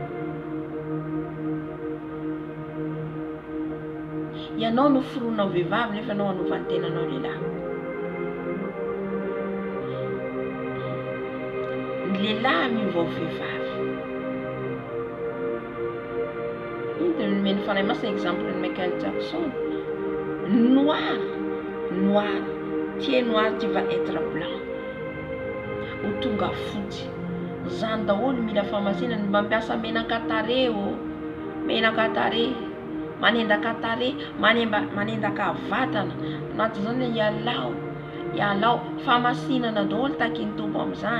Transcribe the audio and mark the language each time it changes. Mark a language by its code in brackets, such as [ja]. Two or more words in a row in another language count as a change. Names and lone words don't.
[mg] Ianao no foronao vehivavy nefa anao hanova ny tenanao lehilahy. Ny lehilahy mivao vehivavy. Inte meny fanahy masina exemple ny Michael Jackson. [fr] Noir. Tiens noir, tu vas être blanc. [mg] Ho tonga fotsy. Zany daholo mila fahamasinana. Mampiasa menaka tare o. Menaka tare. Manendaka tare. Manendaka vatana. Anatin'izany ialao. Fahamasinana daholo taky ny tompo amin'izany.